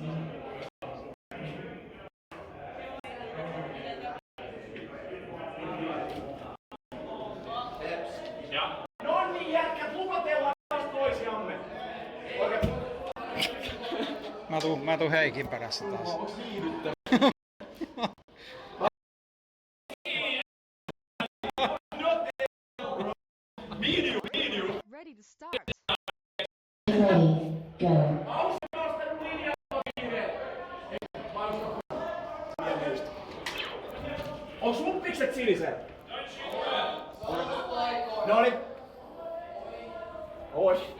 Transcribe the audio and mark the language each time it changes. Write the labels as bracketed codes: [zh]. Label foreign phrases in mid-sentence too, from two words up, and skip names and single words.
[fi] Ja. No niin, jätkät, lupatellaan taas toisiamme. Oikein. Mä tuun Heikin perässä taas. [en] Ready to start. Ready, go. [fi] Onks sun pikset siniset? Noniin. Ois.